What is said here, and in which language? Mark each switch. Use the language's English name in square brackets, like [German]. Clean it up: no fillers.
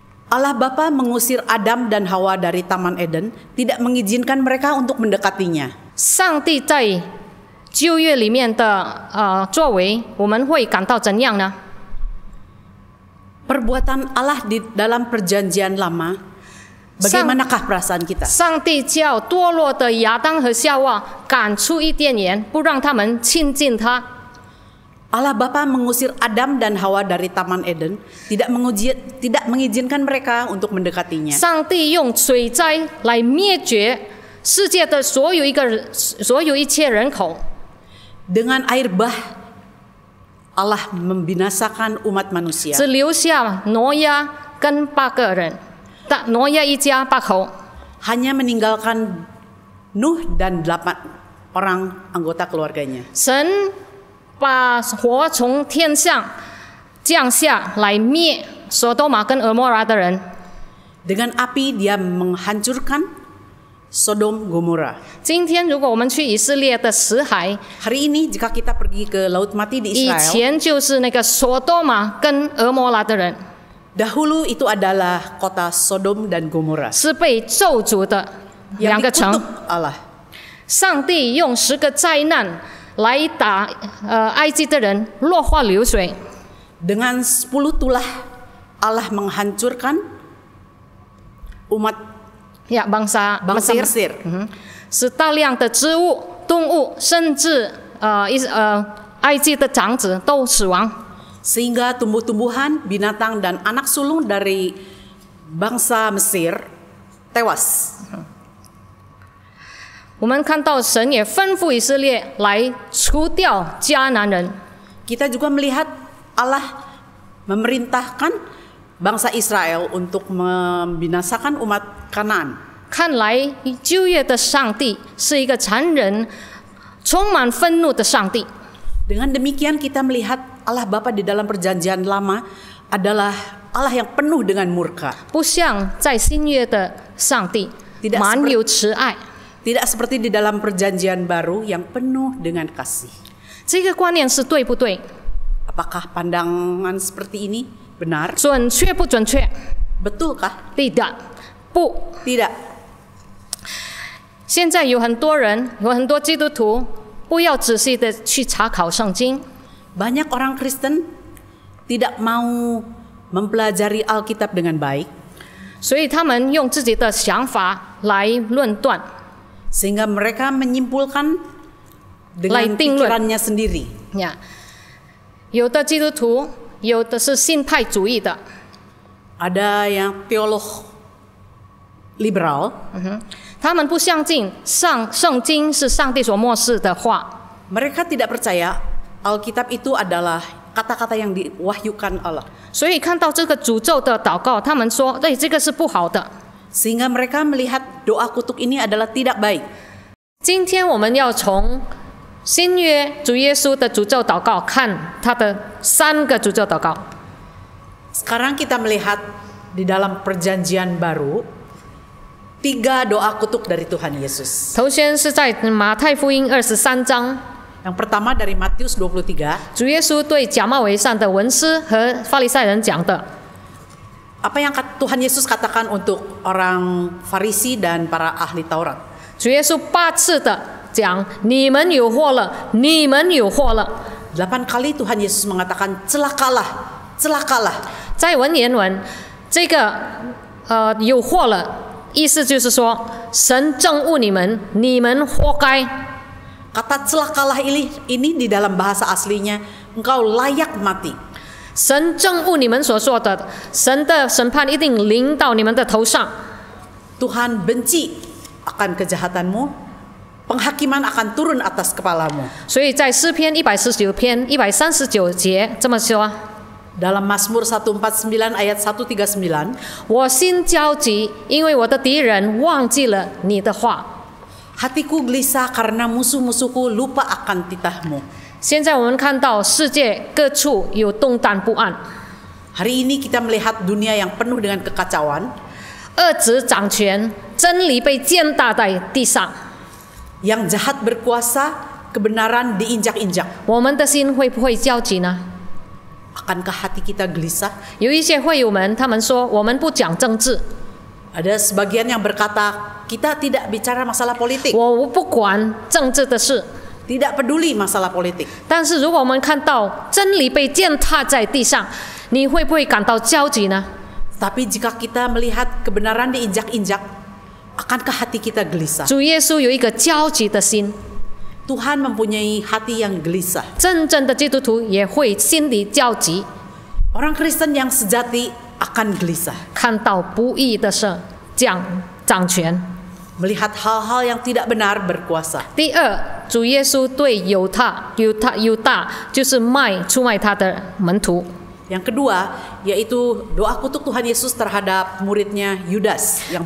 [Indonesian] Allah Bapa mengusir Adam dan Hawa dari Taman Eden, tidak mengizinkan mereka untuk mendekatinya. [Chinese] 上帝在旧约里面的作为，我们会感到怎样呢？ [Indonesian] Perbuatan Allah di dalam perjanjian lama, bagaimanakah perasaan kita? [Chinese] 上帝叫堕落的亚当和夏娃赶出伊甸园，不让他们亲近他。 [Indonesian] Allah Bapa mengusir Adam dan Hawa dari Taman Eden, tidak mengizinkan mereka untuk mendekatinya. [Chinese] 上帝用水灾来灭绝世界的所有一切人口。 [Indonesian] Dengan air bah, Allah membinasakan umat manusia. [Chinese] 只留下挪亚跟8个人，挪亚一家8口。 [Indonesian] Hanya meninggalkan Nuh dan 8 orang anggota keluarganya. [Chinese] 神把火从天上降下来灭索多玛跟俄摩拉的人。 [Indonesian] Dengan api dia menghancurkan Sodom Gomora. [Chinese] 今天如果我们去以色列的死海， [Indonesian] Hari ini jika kita pergi ke Laut Mati di [Chinese] 以 [Indonesian] Israel, [Chinese] 前就是那个索多玛跟俄摩拉的人， [Indonesian] dahulu itu adalah kota Sodom dan Gomora [Chinese] 是被咒诅的2 [Indonesian] yang [Chinese] 个城。 [Indonesian] dikutuk Allah. [Chinese] 上帝用10个灾难来打埃及的人落花流水。 [Indonesian] Dengan 10 tulah Allah menghancurkan umat Ya, bangsa Mesir. Mesir. [Chinese] 使大量的植物、动物，甚至埃及的长子都死亡。 [Indonesian] Sehingga tumbuh-tumbuhan, binatang, dan anak sulung dari bangsa Mesir tewas. [Chinese] 我们看到神也吩咐以色列来除掉迦南人。 [Indonesian] Kita juga melihat Allah memerintahkan bangsa Israel untuk membinasakan umat Kanaan. [Chinese] 看来旧约的上帝是一个残忍、充满愤怒的上帝。 [Indonesian] Dengan demikian kita melihat Allah Bapa di dalam perjanjian lama adalah Allah yang penuh dengan murka. [Chinese] 不像在新约的上帝 [Indonesian] Tidak [Chinese] 满有慈爱。 [Indonesian] Tidak seperti di dalam perjanjian baru yang penuh dengan kasih. [Chinese] 这个观念是对不对？ [Indonesian] Apakah pandangan seperti ini benar? [Chinese] 准确不准确？ [Indonesian] Betulkah? tidak， [Chinese] 不。 [Indonesian] Tidak. [Chinese] 现在有很多人，有很多基督徒，不要仔细的去查考圣经， [Indonesian] Banyak orang Kristen tidak mau mempelajari Alkitab dengan baik, [Chinese] 所以他们用自己的想法来论断。 [Indonesian] sehingga mereka menyimpulkan dengan pikirannya sendiri. [Chinese] 呀，有的基督徒，有的是信派主义的， [Indonesian] Ada yang teolog liberal, [Chinese] 他们不相信圣经是上帝所漠视的话， [Indonesian] mereka tidak percaya Alkitab itu adalah kata-kata yang diwahyukan Allah. [Chinese] 所以看到这个诅咒的祷告，他们说：“对，这个是不好的。” [Indonesian] Sehingga mereka melihat doa kutuk ini adalah tidak baik. [Chinese] 今天我们要从新约主耶稣的诅咒祷告看他的3个诅咒祷告。 [Indonesian] Sekarang kita melihat di dalam perjanjian baru 3 doa kutuk dari Tuhan Yesus. [Chinese] 头先是在马太福音23章， [Indonesian] Yang pertama dari Matius 23, [Chinese] 主耶稣对假冒伪善的文士和法利赛人讲的。 [Indonesian] apa yang Tuhan Yesus katakan untuk orang Farisi dan para ahli Taurat? [Chinese] 主耶稣8次的讲：“你们有祸了，你们有祸了。” [Indonesian] 8 kali Tuhan Yesus mengatakan celakalah, celakalah. [Chinese] 在文言文，这个有祸了，意思就是说神憎恶你们，你们活该。 [Indonesian] Kata celakalah ini di dalam bahasa aslinya engkau layak mati. [Chinese] 神憎恶你们所做的，神的审判一定临到你们的头上。 [Indonesian] Tuhan benci akan kejahatanmu, penghakiman akan turun atas kepalamu. [Chinese] 所以在诗篇119篇139节这么说： [Indonesian] Dalam Mazmur 149 ayat 139, [Chinese] 我心焦急，因为我的敌人忘记了你的话。 [Indonesian] hatiku gelisah karena musuh-musuhku lupa akan titahmu. [Chinese] 现在我们看到世界各处有动荡不安， [Indonesian] Hari ini kita melihat dunia yang penuh dengan kekacauan, [Chinese] 恶职掌权，真理被践踏在地上。 [Indonesian] yang jahat berkuasa, kebenaran diinjak-injak. [Chinese] 我们的心会不会焦急呢？ [Indonesian] Akankah hati kita gelisah? [Chinese] 有一些会友们，他们说我们不讲政治， [Indonesian] Ada sebagian yang berkata, kita tidak bicara masalah politik, [Chinese] 我不管政治的事。 [Indonesian] tidak peduli masalah politik. [Chinese] 但是如果我们看到真理被践踏在地上，你会不会感到焦急呢？ [Indonesian] Tapi jika kita melihat kebenaran diinjak-injak, akankah hati kita gelisah? [Chinese] 主耶稣有一个焦急的心， [Indonesian] Tuhan mempunyai hati yang gelisah. [Chinese] 真正的基督徒也会心里焦急， [Indonesian] Orang Kristen yang sejati akan gelisah. [Chinese] 看到不义的事掌权。 [Indonesian] Melihat hal-hal yang tidak benar berkuasa. [Chinese] 第二，主耶稣对犹大就是出卖他的门徒。 [Indonesian] Yang kedua, yaitu doa kutuk Tuhan Yesus terhadap muridnya Yudas yang